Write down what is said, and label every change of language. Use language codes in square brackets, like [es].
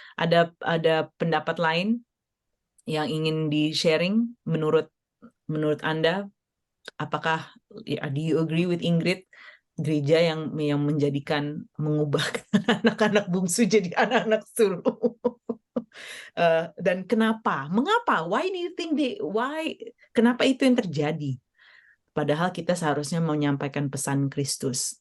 [id] Ada pendapat lain yang ingin di-sharing menurut Anda? Apakah [en] do you agree with Ingrid? [id] Gereja yang mengubah anak-anak bungsu jadi anak-anak sulung. Dan kenapa? Mengapa? [en] Why do you think [id] kenapa itu yang terjadi? Padahal kita seharusnya menyampaikan pesan Kristus.